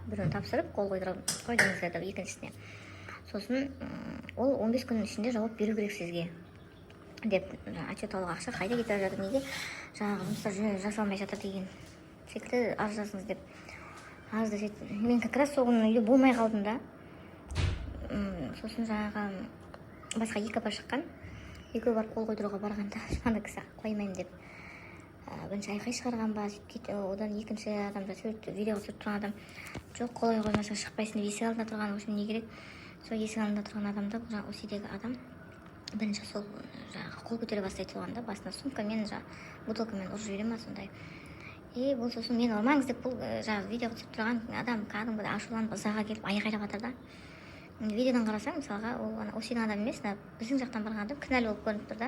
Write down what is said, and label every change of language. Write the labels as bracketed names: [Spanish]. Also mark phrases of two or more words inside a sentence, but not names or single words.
[Kazakh] Біреуін тапсырып, қол қойдыңыз деп екіншісіне. Сосын ол 15 күннің ішінде жауап беру керек сізге деп, отчет алуға ақша қайда кетіп жатыр, неге жаңағы жұмыстар жасалмай жатыр деген секілді арыз жазыңыз деп. Арызды сөйтіп, мен [Russian] как раз [Kazakh] сол күні үйде болмай қалдым да. Сосын жаңағы басқа екі апа шыққан. Екеуі барып қол қойдыруға барғанда ана кісі қоймаймын деп бірінші айқай шығарған ба сөйтіп одан екінші адамда видеоға түсіріп тұрған адам жоқ, қолай қоймасаң шықпайсың деп есік алдында тұрған. [Russian] В общем, [Kazakh] не керек, сол есік алдында тұрған адамды жаңағы осидегі адам бірінші сол жаңағы қол көтере бастайды соған да, басына сумкамен жаңағы бутылкамен ұрып жібере ма сондай. И бұл сосын мені ұрмаңыз деп бұл жаңағы видеоға түсіріп тұрған адам кәдімгідей ашуланып ызаға келіп айқайлап жатыр да. Видеодан қарасаң мысалға ол осидің адам емес, біздің жақтан барған адам кінәлі болып көрініп тұр да.